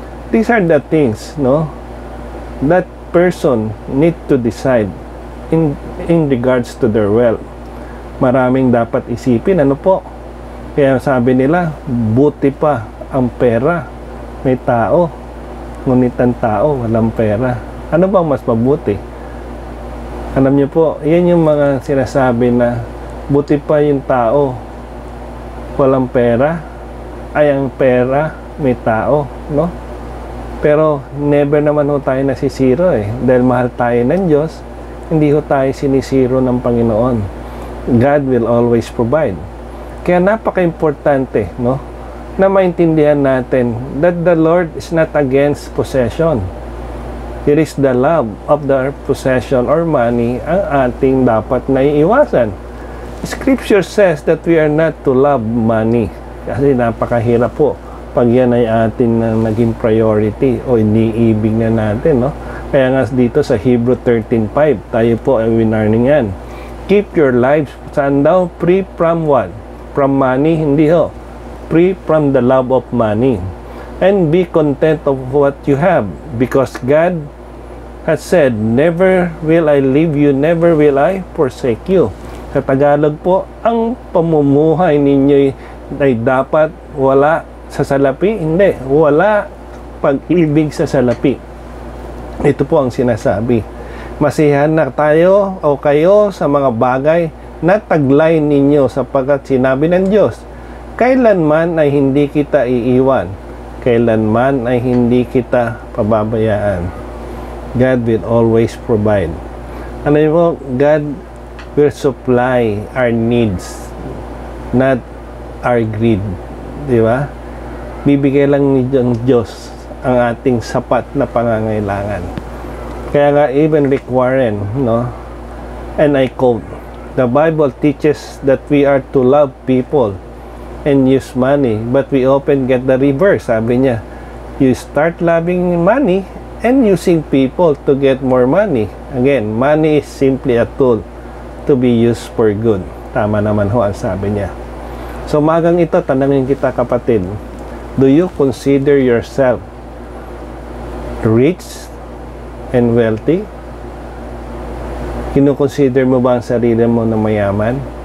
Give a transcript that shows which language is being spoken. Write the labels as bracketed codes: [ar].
[en] These are the things, that person need to decide in regards to their wealth. [tl] Maraming dapat isipin, Kaya sabi nila, buti pa ang pera may tao, ngunit ang tao walang pera. Ano bang mas mabuti? Alam niyo po, yan yung mga sinasabi na buti pa yung tao walang pera, ay ang pera may tao, Pero never naman tayo nasisiro dahil mahal tayo ng Diyos, hindi tayo sinisiro ng Panginoon. [en] God will always provide. [tl] Kaya napaka-importante, na maintindihan natin [en] that the Lord is not against possession. It is the love of the possession or money [tl] ang ating dapat naiiwasan. [en] Scripture says that we are not to love money. [tl] Kasi napakahirap po pag yan ay atin na naging priority o iniibig na natin, Kaya nga dito sa Hebrew 13:5, tayo po ay winarning yan. [en] Keep your lives, [tl] saan daw? [en] Free from what? From money? [tl] Hindi [en] Free from the love of money. And be content of what you have, because God has said, never will I leave you, never will I forsake you. [tl] Sa Tagalog po, ang pamumuhay ninyo ay dapat wala sa salapi. Hindi, wala pag-ibig sa salapi. Ito po ang sinasabi. Masihan na tayo o kayo sa mga bagay na taglay ninyo sapagkat sinabi ng Diyos, kailanman ay hindi kita iiwan, kailanman ay hindi kita pababayaan. [en] God will always provide. [tl] Ano yun po? [en] God will supply our needs, not our greed. [tl] Di ba? Bibigay lang ng Diyos ang ating sapat na pangangailangan. Kaya nga, even Rick Warren, no? [en] And I quote, the Bible teaches that we are to love people and use money, but we often get the reverse. [tl] Sabi niya, [en] you start loving money and using people to get more money. Again, money is simply a tool to be used for good. [tl] Tama naman ho ang sabi niya. So magang ito, tanangin kita kapatid, [en] do you consider yourself rich and wealthy? [tl] Kinukonsider mo ba ang sarili mo na mayaman?